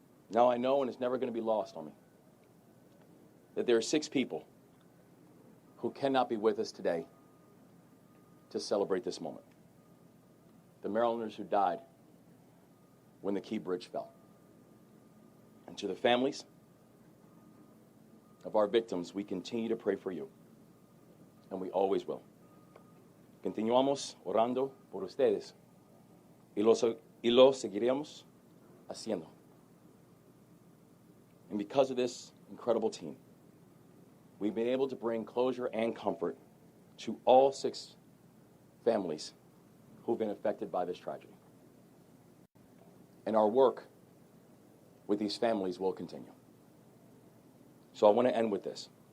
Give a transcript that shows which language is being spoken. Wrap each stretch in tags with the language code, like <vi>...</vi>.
<en>Now I know, and it's never going to be lost on me, that there are 6 people who cannot be with us today to celebrate this moment. The Marylanders who died when the Key Bridge fell. And to the families of our victims, we continue to pray for you, and we always will.</en> <es>Continuamos orando por ustedes y lo seguiremos haciendo.</es> <en>And because of this incredible team, we've been able to bring closure and comfort to all 6 families who've been affected by this tragedy. And our work with these families will continue. So I want to end with this.</en>